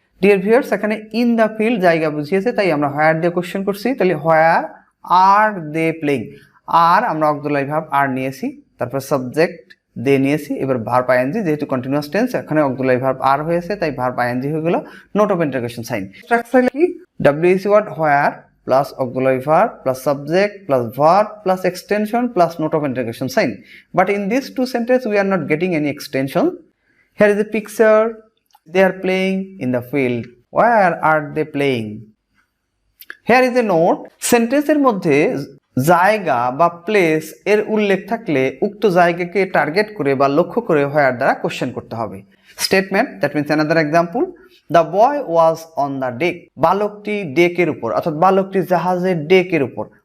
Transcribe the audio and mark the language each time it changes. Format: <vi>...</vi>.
<en>dear viewers,</en> <bn>এখানে</bn> <en>in the field</en> <bn>জায়গা বুঝিয়েছে, তাই আমরা হোয়ার দিয়ে কোশ্চেন করছি। তাহলে</bn> <en>where are they playing,</en> <bn>আর আমরা অক্সিলারি ভার্ব আর নিয়েছি, তারপর সাবজেক্ট দে নিয়েছি, এবার ভার্ব আইএনজি, যেহেতু কন্টিনিউয়াস টেন্স এখানে অক্সিলারি ভার্ব আর হয়েছে তাই ভার্ব আইএনজি হয়ে গেল, note of interrogation sign.</bn> <en>Structurally কি, WH word where plus auxiliary verb plus subject plus verb plus extension plus note of interrogation sign. But in these two sentences we are not getting any extension. Here is a picture, they are playing in the field. Where are they playing? Here is a note,</en> <bn>sentence এর মধ্যে জায়গা বা place এর উল্লেখ থাকলে উক্ত জায়গাকে target করে বা লক্ষ্য করে হোয়ার দ্বারা কোশ্চেন করতে হবে।</bn> <en>statement, that means another example, the boy was on the deck,</en> <bn>বালকটি ডেকের উপর, অর্থাৎ বালকটি জাহাজের ডেকের উপর।</bn>